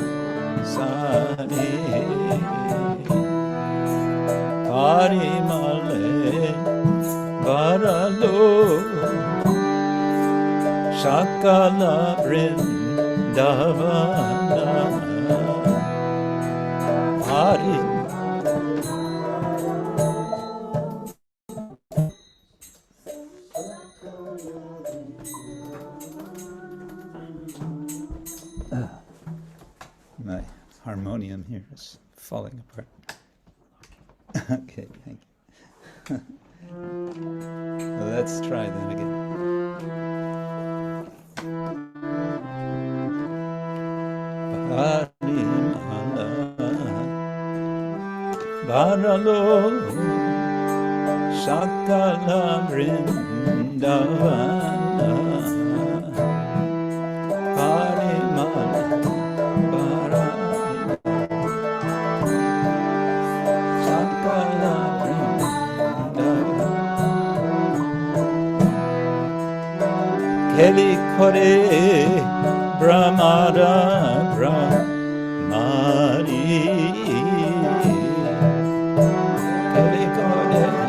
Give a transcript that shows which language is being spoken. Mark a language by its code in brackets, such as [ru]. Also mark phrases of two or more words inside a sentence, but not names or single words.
[bn] পরিমলে ভরালো সকল ন্দাবন হরি [en] my harmonium here is falling apart. Okay, thank you. Well, let's try that again. [bn] পরিমলে ভরালো সকল ন্দাবন পরিমলে সকল কেলি করে ভ্রমরা ভ্রমরী কেলি করে